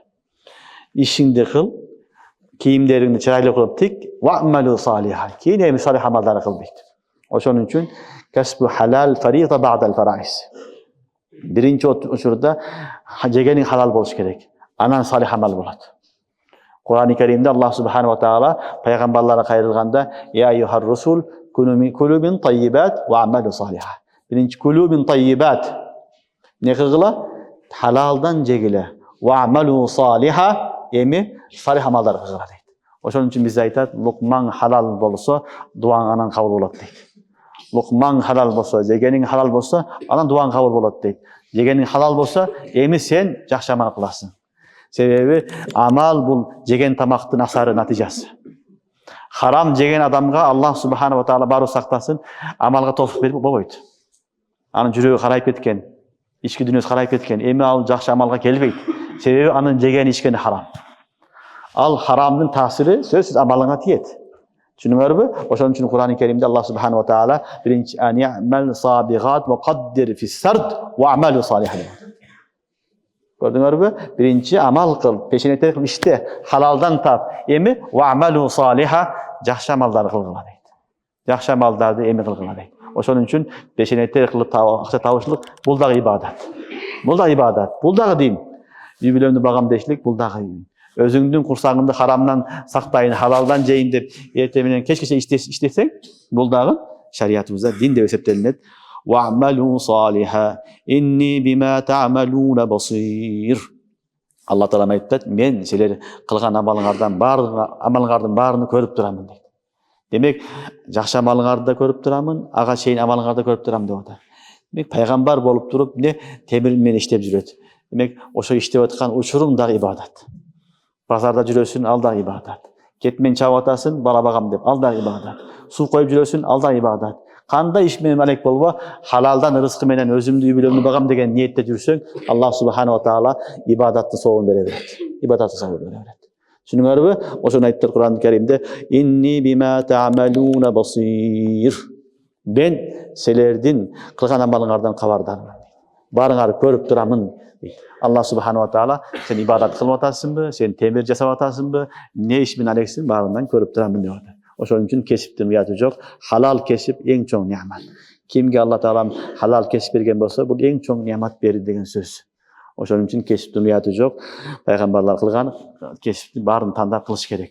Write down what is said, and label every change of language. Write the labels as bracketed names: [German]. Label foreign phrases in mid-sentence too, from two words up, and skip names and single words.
[Kyrgyz] Ишиңди кыл, кийимдериңди чырайлуу кылып тик, [Arabic] واعملوا صالحا. [Kyrgyz] Кийин эми салих амалдарды кыл дейт. Ошон үчүн [Arabic] كسب الحلال فريضة بعد الفرائض. [Kyrgyz] Биринчи учурда жегениң халал болуш керек. Анан салих амал болот. Кур'ан-ы Каримде Аллах субханаху ва таала пайгамбарларга кайрылганда: [Arabic] "يا أيها الرسل كلوا من الطيبات واعملوا صالحا." Биринчи كلوا من الطيبات. [Kyrgyz] Не кылгыла? Халалдан жегиле. [Arabic] واعملوا صالحا. [Kyrgyz] Эми салих амалдар кылгыла дейт. Ошон үчүн биз айтат, лукмаң халал болсо, дуаң анан кабыл болот дейт. Лукмаң халал болсо, жегениң халал болсо, анан дуаң кабыл болот дейт. Жегениң халал болсо, эми сен жакшы амал кыласың. Себеби амал бул жеген тамактын асары, натыйжасы. Харам жеген адамга Аллах субханаху ва таала баары сактасын, амалга тофук берип болбойт. Анын жүрөгү карайып кеткен, ички дүйнөсү карайып кеткен, эми ал жакшы амалга келбейт. Себеби анын жеген ичкени харам. Ал харамдын таасири сөзсүз амалыңа тиет. Түшүнүңөрбү? Ошон үчүн Кур'ан-ы Каримде Аллах субханаху ва таала биринчи [Arabic] أن اعمل سابغات وقدر في السرد واعملوا صالحا. [Kyrgyz] Көрдүңөрбү? Биринчи амал кыл, пешенете кыл, иште халалдан тап. [Arabic] Эми واعملوا صالحا, [Kyrgyz] жакшы амалдарды кылгыла дейт. Жакшы амалдарды эми кылгыла дейт. Ошон үчүн пешенете кылып акча табышлык бул дагы ибадат. Бул дагы ибадат. Бул дагы дин. Үй бүлөмдү багам дешлик бул дагы дин. Өзүңдүн курсагыңды харамдан сактайын, халалдан жейин деп эртең менен кечкече иштесең, бул дагы шариятыбызда дин деп эсептелинет. [Arabic] واعملوا صالحا إني بما تعملون بصير. [Kyrgyz] Алла Таала айтат, мен силер кылган амалыңардан баарын көрүп турамын дейт. Демек, жакшы амалыңарды да көрүп турамын, ага чейин амалыңарды да көрүп турамын деп атат. Демек, пайгамбар болуп туруп, темир менен иштеп жүрөт. Демек, ошо иштеп аткан учуруң дагы ибадат. Базарда жүрөсүн, ал дагы ибадат. Кетмен чабып атасың, бала багам деп, ал дагы ибадат. Суу коюп жүрөсүн, ал дагы ибадат. Кандай иш менен алек болбо, халалдан рызкы менен өзүмдү үй бүлөмдү багам деген ниетте жүрсөң, Аллах субханаху ва таала ибадаттын соогун бере берет. Ибадаттын соогун бере берет. Түшүнүңөрбү? Ошону айтты Кур'ан-ы Каримде: [Arabic] "إني بما تعملون بصير." [Kyrgyz] Мен силердин кылган амалыңардан кабардармын. Барыңарды көрүп турамын. Аллах субханаху ва таала сен ибадат кылып атасыңбы, сен темир жасап атасыңбы, не иш менен алексиң, баарынан көрүп турамын деп атат. Ошон үчүн кесиптин уятı жок. Халал кесип эң чоң неамат. Кимге Алла Таала халал кесип берген болсо, бул эң чоң неамат берди деген сөз. Ошон үчүн кесиптин уятı жок. Пайгамбарлар кылган кесиптин баарын тандап кылыш керек.